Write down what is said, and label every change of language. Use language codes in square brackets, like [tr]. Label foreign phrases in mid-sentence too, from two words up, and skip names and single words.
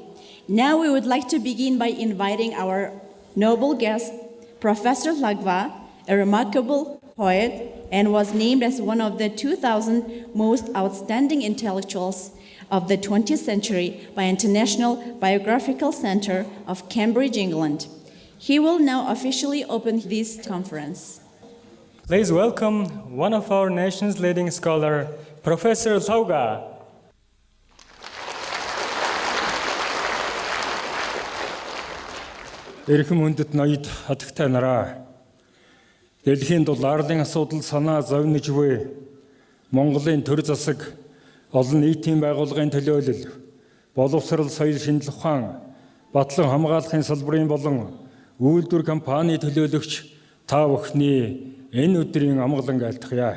[en] Now we would like to begin by inviting our noble guest, Professor Lagva, a remarkable poet, and was named as one of the 2,000 most outstanding intellectuals of the 20th century by International Biographical Center of Cambridge, England. He will now officially open this conference. Please welcome one of our nation's leading scholar, Professor Lagva. [mn] Эрхэм хүндэт ноёд хатагтай нараа. Дэлхийн дулаарлын асуудал санаа зовниж буй Монголын төр засаг олон нийтийн байгууллагын төлөөлөл, боловсрал соёл шинжлэх ухаан, батлан хамгаалахын салбарын болон үйлдвэр компани төлөөлөгч та бүхний энэ өдрийн амгалан айлтгая.